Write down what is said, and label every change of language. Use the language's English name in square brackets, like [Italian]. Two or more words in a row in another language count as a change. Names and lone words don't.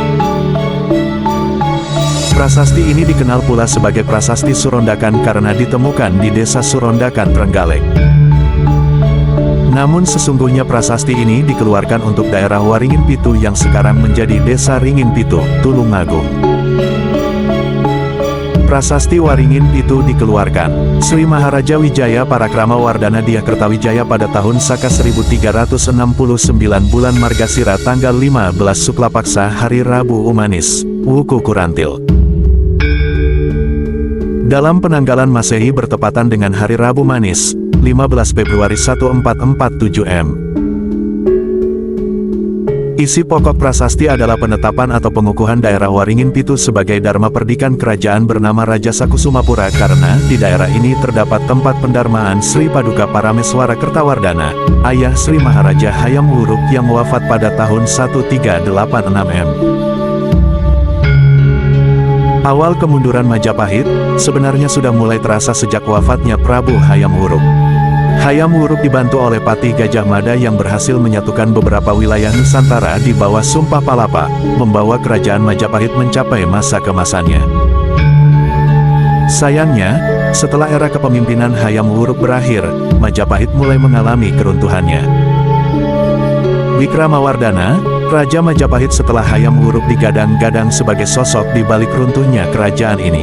[Indonesian] Prasasti ini dikenal pula sebagai Prasasti Surondakan karena ditemukan di Desa Surondakan, Trenggalek. Namun sesungguhnya prasasti ini dikeluarkan untuk daerah Waringin Pitu yang sekarang menjadi Desa Ringin Pitu, Tulungagung. Prasasti Waringin Pitu dikeluarkan. Sri Maharaja Wijaya Parakrama Wardana Dyah Kertawijaya pada tahun Saka 1369 bulan Margasira tanggal 15 Suklapaksa hari Rabu Umanis, Wuku Kurantil. Dalam penanggalan Masehi bertepatan dengan hari Rabu Manis, 15 Februari 1447 M. Isi pokok prasasti adalah penetapan atau pengukuhan daerah Waringin Pitu sebagai Dharma Perdikan kerajaan bernama Raja Sakusumapura karena di daerah ini terdapat tempat pendarmaan Sri Paduka Parameswara Kertawardana, ayah Sri Maharaja Hayam Wuruk yang wafat pada tahun 1386 M. Awal kemunduran Majapahit sebenarnya sudah mulai terasa sejak wafatnya Prabu Hayam Wuruk. Hayam Wuruk dibantu oleh Patih Gajah Mada yang berhasil menyatukan beberapa wilayah Nusantara di bawah Sumpah Palapa, membawa kerajaan Majapahit mencapai masa kemasannya. Sayangnya, setelah era kepemimpinan Hayam Wuruk berakhir, Majapahit mulai mengalami keruntuhannya. Wikramawardana, Raja Majapahit setelah Hayam Wuruk digadang-gadang sebagai sosok di balik runtuhnya kerajaan ini.